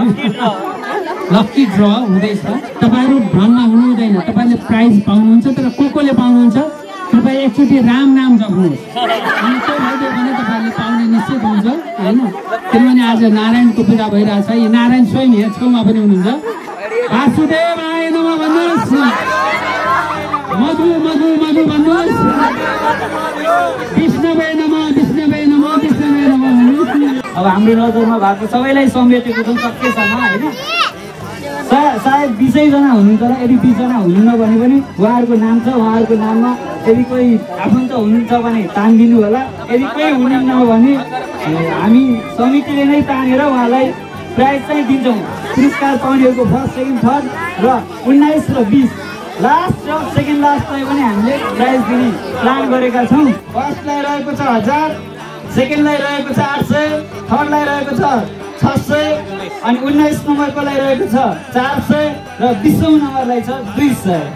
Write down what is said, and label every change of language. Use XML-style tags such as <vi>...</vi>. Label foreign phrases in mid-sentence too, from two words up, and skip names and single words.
<en>lucky draw</en> <ne>हुँदैछ तपाईँहरू भ्रममा हुनु हुँदैन तपाईँले प्राइज पाउनुहुन्छ तर कोले पाउनुहुन्छ कृपया एकचोटि राम नाम जप्नुहोस् अनि त्यो भइदियो भने तपाईँहरूले पाउने निश्चित हुन्छ होइन किनभने आज नारायणको पूजा भइरहेछ यो नारायण स्वयं यहाँ छेउमा पनि हुनुहुन्छ</ne> <sa>वासुदेव आय नमः</sa> <ne>भन्नुहोस् मधु मधु मधु भन्नुहोस्</ne> <sa>विष्णवे नमः विष्णवे नमः विष्णवे नमः</sa> <ne>भन्नुहोस् अब हाम्रो नजरमा भएको सबैलाई समेटेको चाहिँ सकेसम्म होइन सायद 20 जना हुनुहुन्छ यदि 20 जना हुनुहुन्न भने पनि उहाँहरूको नाम छ उहाँहरूको नाममा यदि कोही आफन्त हुनुहुन्छ भने तानिदिनु होला यदि कोही हुनुहुन्न भने हामी समितिले नै तानेर उहाँलाई प्राइज चाहिँ दिन्छौँ पुरस्कार पाउनेहरूको</ne> <en>first second third</en> <ne>र 19 र 20 लास्ट र सेकेन्ड लास्टलाई पनि हामीले प्राइज दिने प्लान गरेका छौँ फर्स्टलाई रहेको छ 1000 सेकेन्डलाई रहेको छ 800 थर्डलाई रहेको छ 600 अनि 19 नम्बरकोलाई रहेको छ 400 र 20औं नम्बरलाई छ 200</ne>